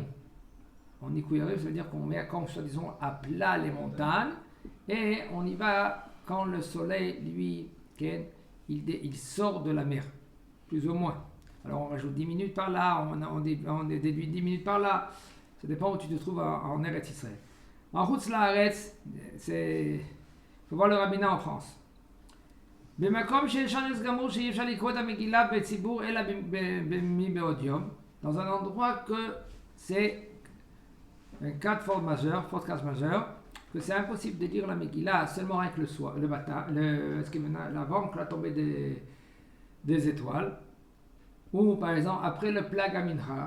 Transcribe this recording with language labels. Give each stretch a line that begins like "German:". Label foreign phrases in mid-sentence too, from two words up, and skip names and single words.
French: En
Hebrew: ניכוי הרים,
French: ça veut dire qu'on met, comme soi-disant, à plat les montagnes Et on y va quand le soleil, lui, il sort de la mer, plus ou moins. Alors on rajoute 10 minutes par là, on déduit 10 minutes par là. Ça dépend où tu te trouves en Eretz Israël. En
Hebrew: חוץ לארץ,
French: il faut voir le rabbinat en France.
Hebrew: במקום שיש אונס גמור שאי אפשר לקרוא את המגילה בציבור אלא מבעוד יום,
French: dans un endroit que c'est un cas de force majeure, que c'est impossible de lire la Megillah seulement avec le matin, avant la tombée des étoiles, ou par exemple après le
Hebrew: פלג המנחה.